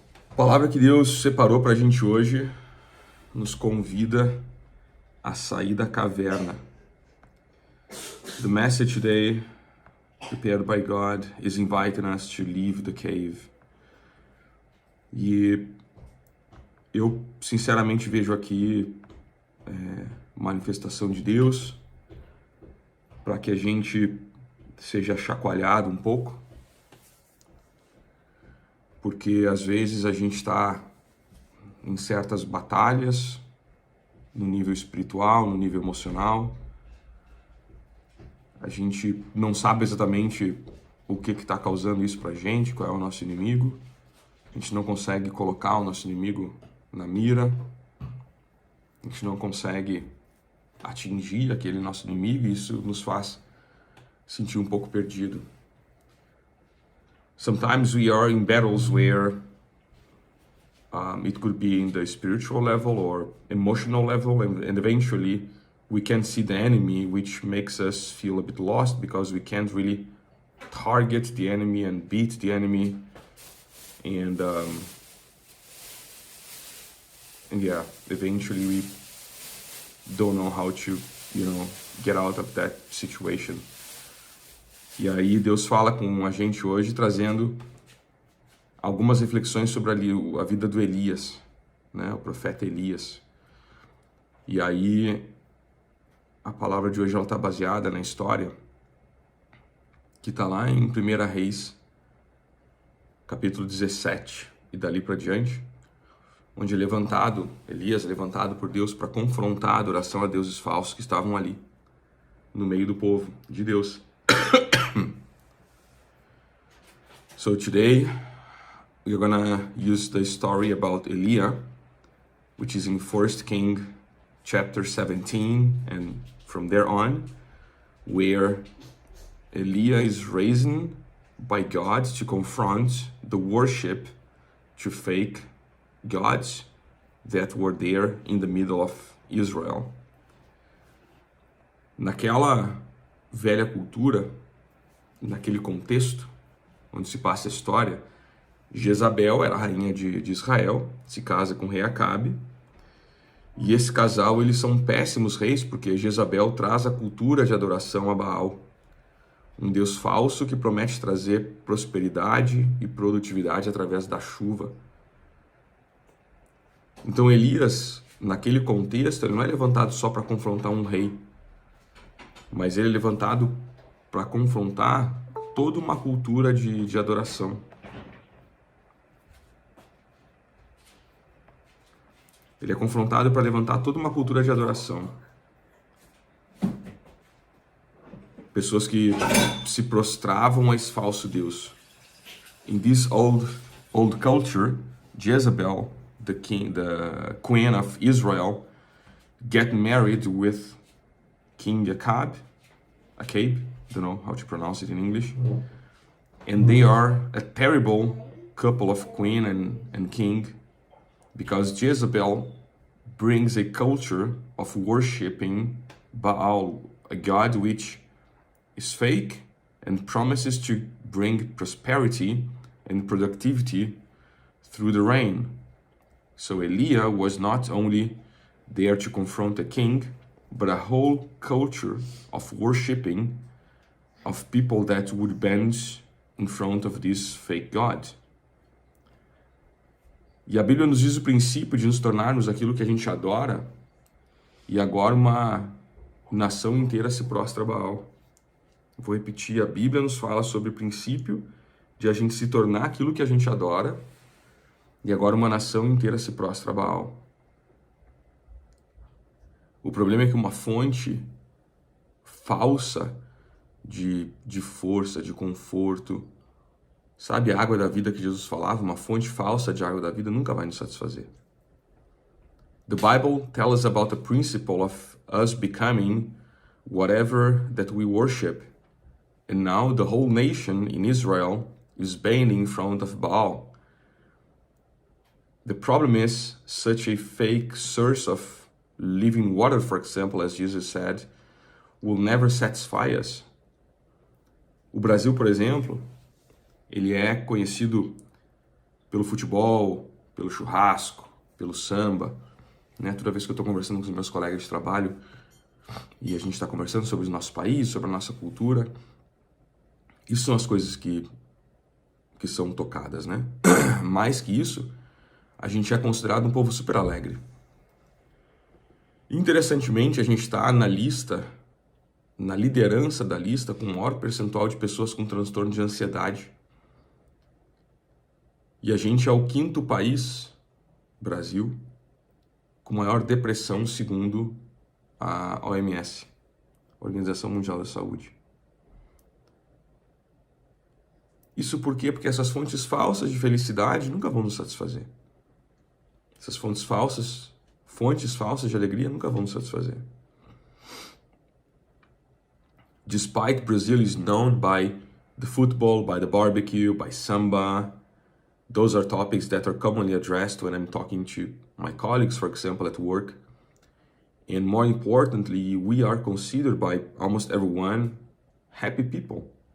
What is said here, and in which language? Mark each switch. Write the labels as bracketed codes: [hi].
[pt] A palavra que Deus separou para a gente hoje nos convida a sair da caverna. [en] The message today, prepared by God, is inviting us to leave the cave. [pt] E eu, sinceramente, vejo aqui manifestação de Deus para que a gente seja chacoalhado um pouco, porque às vezes a gente está em certas batalhas, no nível espiritual, no nível emocional. A gente não sabe exatamente o que está causando isso pra gente, qual é o nosso inimigo. A gente não consegue colocar o nosso inimigo na mira. A gente não consegue atingir aquele nosso inimigo e isso nos faz sentir um pouco perdido. [en] Sometimes we are in battles where it could be in the spiritual level or emotional level, and eventually we can see the enemy, which makes us feel a bit lost because we can't really target the enemy and beat the enemy, and yeah, eventually we don't know how to, get out of that situation. [pt] E aí Deus fala com a gente hoje, trazendo algumas reflexões sobre a vida do Elias, né? O profeta Elias. E aí a palavra de hoje ela está baseada na história que está lá em 1 Reis, capítulo 17, e dali para diante, onde Elias é levantado por Deus para confrontar a adoração a deuses falsos que estavam ali, no meio do povo de Deus. [en] So today, we're gonna use the story about Eliah, which is in 1 Kings chapter 17, and from there on, where Eliah is raised by God to confront the worship to fake gods that were there in the middle of Israel. [pt] Naquela velha cultura, naquele contexto onde se passa a história, Jezabel era a rainha de Israel, se casa com o rei Acabe, e esse casal, eles são péssimos reis, porque Jezabel traz a cultura de adoração a Baal, um deus falso que promete trazer prosperidade e produtividade através da chuva. Então Elias, naquele contexto, ele não é levantado só para confrontar um rei, mas ele é levantado para confrontar toda uma cultura de adoração. Ele é confrontado para levantar toda uma cultura de adoração. Pessoas que se prostravam a esse falso Deus. [en] In this old culture, Jezebel, the queen of Israel, get married with King Acabe, don't know how to pronounce it in English, and they are a terrible couple of queen and king, because Jezebel brings a culture of worshipping Baal, a god which is fake and promises to bring prosperity and productivity through the rain. So Eliah was not only there to confront a king, but a whole culture of worshipping of people that would bend in front of this fake God. [pt] E a Bíblia nos diz o princípio de nos tornarmos aquilo que a gente adora, e agora uma nação inteira se prostra a Baal. Vou repetir, a Bíblia nos fala sobre o princípio de a gente se tornar aquilo que a gente adora, e agora uma nação inteira se prostra a Baal. O problema é que uma fonte falsa de força, de conforto, sabe, a água da vida que Jesus falava, uma fonte falsa de água da vida nunca vai nos satisfazer. [en] The Bible tells us about the principle of us becoming whatever that we worship. And now the whole nation in Israel is bending in front of Baal. The problem is such a fake source of living water, for example, as Jesus said, will never satisfy us. [pt] O Brasil, por exemplo, ele é conhecido pelo futebol, pelo churrasco, pelo samba, né? Toda vez que eu estou conversando com os meus colegas de trabalho e a gente está conversando sobre o nosso país, sobre a nossa cultura, isso são as coisas que são tocadas, né? Mais que isso, a gente é considerado um povo super alegre. Interessantemente, a gente está na liderança da lista com o maior percentual de pessoas com transtorno de ansiedade. E a gente é o 5º país, Brasil, com maior depressão, segundo a OMS, Organização Mundial da Saúde. Isso por quê? Porque essas fontes falsas de felicidade nunca vão nos satisfazer. Essas fontes falsas de alegria nunca vão nos satisfazer. [en] Despite Brazil is known by the football, by the barbecue, by samba, those are topics that are commonly addressed when I'm talking to my colleagues, for example, at work. And more importantly, we are considered by almost everyone happy people.